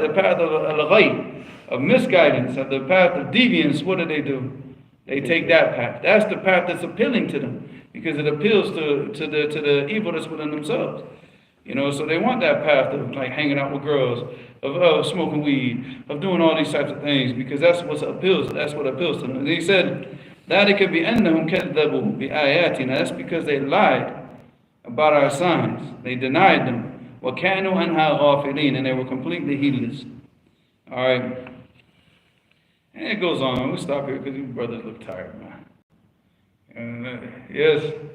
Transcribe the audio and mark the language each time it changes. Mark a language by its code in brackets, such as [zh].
[en] The path of al-ghayb, of misguidance, of the path of deviance, what do? They take that path. That's the path that's appealing to them, because it appeals to the evil that's within themselves. You know, so they want that path of like hanging out with girls, of smoking weed, of doing all these types of things, because that's what appeals to them. And he said, [ar] ذَلِكَ بِأَنَّهُمْ كَذَّبُوا بِآيَاتِنَا. [en] That's because they lied about our signs. They denied them. [ar] وَكَانُوا عَنْهَا غَافِلِينَ. [en] And they were completely heedless. Alright. And it goes on. We'll stop here because you brothers look tired, man. Yes?